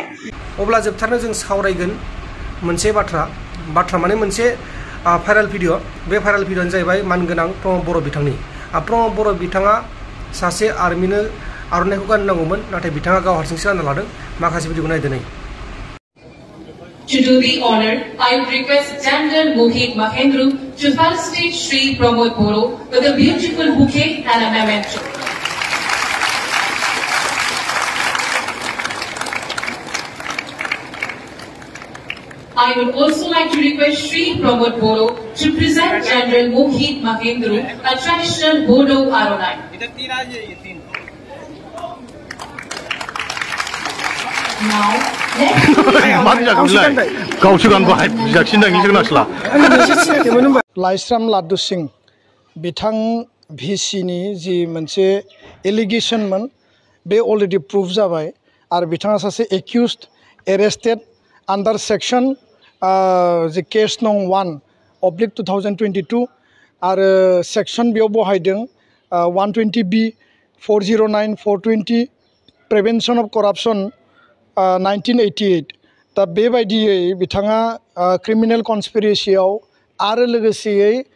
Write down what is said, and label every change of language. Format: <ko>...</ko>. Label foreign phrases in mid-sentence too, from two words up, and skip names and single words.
<brx>अब्ला जोबथारनो जों सावरायगोन मोनसे बाथ्रा माने मोनसे भाइराल भिडिअ बे भाइराल भिडिअआनो जाहैबाय मानगोनां प्रमद बर' बिथांनि प्रमद बर' बिथाङा सासे आर्मिनो आर'नाइखौ गाननांगौमोन नाथाय बिथाङा गाव हारसिंसो गानना लादों माखासे भिडिअखौ नायदो नै</brx> <en>To do the honor, I would request General Mohit Mahendru to felicitate Sri Pramod Bolo with a beautiful bouquet and a memento. I would also like to request Sri Pramod Bolo to present General Mohit Mahendru, a traditional Bodo Aronai. Now,</en> <brx>लाइस्राम लाडु सिंह बिथां भिसिनि जि मोनसे एलिगेशनमोन बे अलरेडि प्रुफ जाबाय आरो बिथाङा सासे</brx> <en>accused arrested under section</en> <brx>जि केस नं 1/2022 आरो सेक्शन बेयाव बहायदों 120B 409 420</brx> <en>prevention of corruption</en> <brx>1988 दा बेबायदियै बिथाङा</brx> <en>criminal conspiracy</en> <brx>आरो लोगोसेयै</brx>